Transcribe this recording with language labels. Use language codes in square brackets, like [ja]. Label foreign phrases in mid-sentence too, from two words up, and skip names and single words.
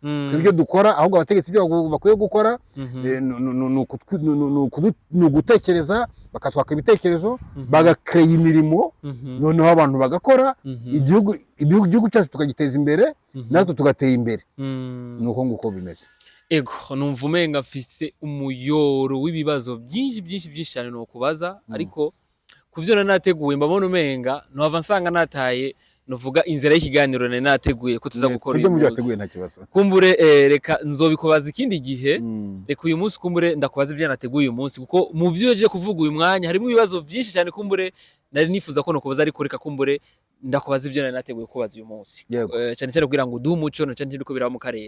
[rw] Ibyo dukora ahubwo abategetsi ibyo bakwiye gukora ni ugutekereza, bakatwaka ibitekerezo, bagakreye imirimo, noneho abantu bagakora, igihugu cyacu tukagiteza imbere, natwe tugateye imbere. Nuko nguko bimeze. [rn] Ego, numva umenga mfite umuyoro w'ibibazo byinshi cyane no kubaza, ariko kuvyo nateguye mbabona umenga nohava nsanga nataye novuga inzira y'ikiganiro nateguye ko tuza gukora [rw] ibyo mubyateguye nta kibazo. [rn] Kumbure reka nzobikubaza ikindi gihe, reka uyu munsi kumbure ndakubaza ibyo nateguye uyu munsi, kuko mu byo yeje kuvuga uyu mwanya harimo ibibazo byinshi cyane kumbure nari nifuza ko nokubaza, ariko reka kumbure ndakubaza ibyo nateguye kubaza uyu munsi, cyane cyane kugira ngo duhe umuco no cyane ko biraba mu karere.